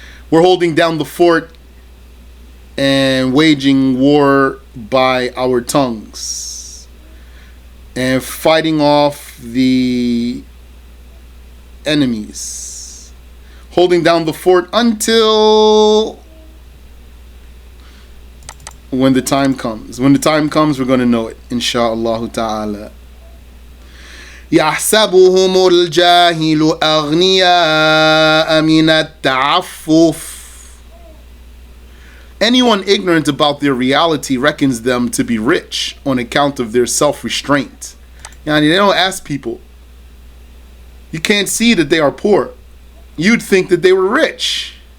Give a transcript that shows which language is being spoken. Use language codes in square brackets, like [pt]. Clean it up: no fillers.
[en] We're holding down the fort and waging war by our tongues and fighting off the enemies. Holding down the fort until when the time comes. When the time comes, we're going to know it, insha'Allah ta'ala. [ar] يحسبهم الجاهل أغنياء من التعفف. [en] Anyone ignorant about their reality reckons them to be rich on account of their self-restraint. They don't ask people. You can't see that they are poor. You'd think that they were rich.